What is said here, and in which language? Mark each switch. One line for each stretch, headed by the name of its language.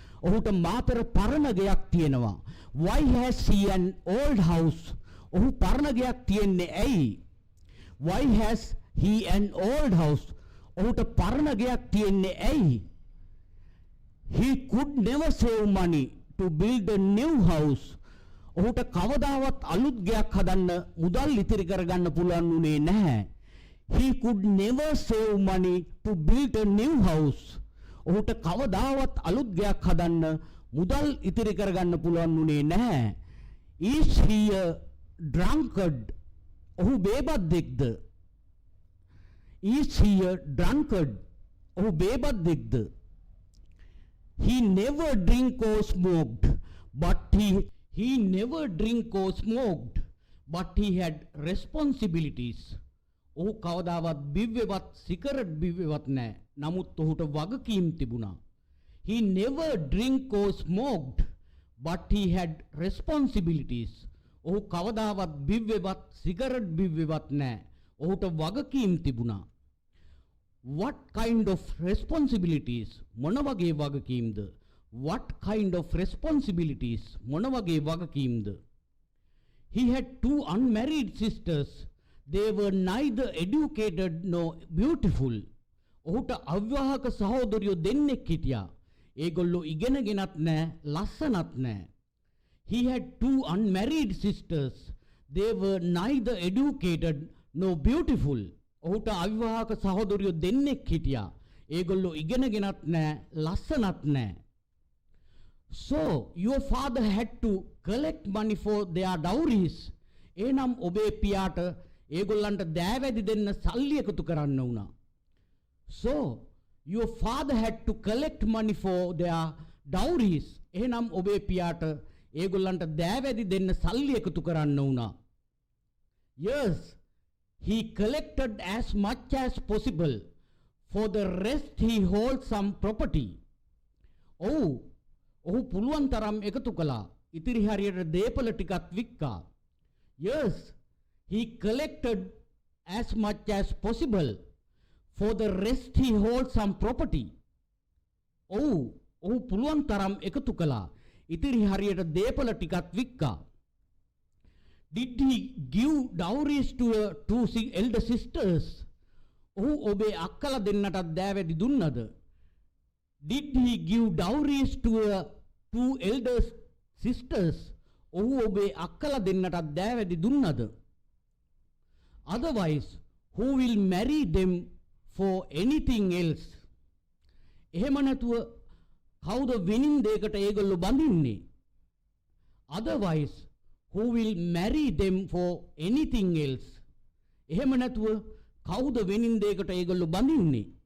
Sinhala: ඔහුට මාතර පරණ ගෙයක් තියෙනවා.
English: Why has he an old house?
Sinhala: ඔහු පරණ ගෙයක් තියෙන්නේ ඇයි?
English: Why has he an old house?
Sinhala: ඔහුට පරණ ගෙයක් තියෙන්නේ ඇයි?
English: He could never save money to build a new house.
Sinhala: ඔහුට කවදාවත් අලුත් ගෙයක් හදන්න මුදල් ඉතිරි කරගන්න පුළුවන් වුණේ නැහැ.
English: He could never save money to build a new house.
Sinhala: ඔහුට කවදාවත් අලුත් ගෙයක් හදන්න මුදල් ඉතිරි කරගන්න පුළුවන් වුණේ නැහැ.
English: Is he a drunkard?
Sinhala: ඔහු බේබද්දෙක්ද?
English: Is he a drunkard?
Sinhala: ඔහු බේබද්දෙක්ද?
English: He never drink or smoked, but he never drink or smoked, but he had responsibilities.
Sinhala: ඔහු කවදාවත් බිව්වෙවත් සිගරට් බිව්වෙවත් නැහැ. නමුත් ඔහුට වගකීම් තිබුණා.
English: He never drink or smoked, but he had responsibilities.
Sinhala: ඔහු කවදාවත් බිව්වෙවත් සිගරට් බිව්වෙවත් නැහැ. ඔහුට වගකීම් තිබුණා.
English: What kind of responsibilities?
Sinhala: මොන වගේ වගකීම්ද?
English: What kind of responsibilities?
Sinhala: මොන වගේ වගකීම්ද?
English: He had two unmarried sisters. They were neither educated nor beautiful.
Sinhala: ඔහුට අවිවාහක සහෝදරියෝ දෙන්නෙක් හිටියා. ඒගොල්ලෝ ඉගෙනගෙනත් නැහැ, ලස්සනත් නැහැ.
English: He had two unmarried sisters. They were neither educated nor beautiful.
Sinhala: ඔහුට අවිවාහක සහෝදරියෝ දෙන්නෙක් හිටියා. ඒගොල්ලෝ ඉගෙනගෙනත් නැහැ, ලස්සනත් නැහැ.
English: So your father had to collect money for their dowries.
Sinhala: එනම් ඔබේ පියාට ඒගොල්ලන්ට දෑවැදි දෙන්න සල්ලි එකතු කරන්න වුණා.
English: So your father had to collect money for their dowries.
Sinhala: එනම් ඔබේ පියාට ඒගොල්ලන්ට දෑවැදි දෙන්න සල්ලි එකතු කරන්න වුණා.
English: Yes, he collected as much as possible. For the rest he holds some property.
Sinhala: ඔහු පුළුවන් තරම් එකතු කළා. ඉතිරි හරියට දේපල ටිකක් වික්කා.
English: Yes, he collected as much as possible. For the rest he holds some property.
Sinhala: ඔහු පුළුවන් තරම් එකතු කළා. ඉතිරි හරියට දේපල ටිකක් වික්කා.
English: Did he give dowries to two elder sisters?
Sinhala: ඔහු ඔබේ අක්කලා දෙන්නටත් දෑවැදි දුන්නද?
English: Did he give dowries to two elder sisters?
Sinhala: ඔහු ඔබේ අක්කලා දෙන්නටත් දෑවැදි දුන්නද?
English: Otherwise, who will marry them for anything else?
Sinhala: එහෙම නැතුව කවුද වෙනින් දෙයකට ඒගොල්ලෝ බඳින්නේ?
English: Otherwise, who will marry them for anything else?
Sinhala: එහෙම නැතුව කවුද වෙනින් දෙයකට ඒගොල්ලෝ බඳින්නේ?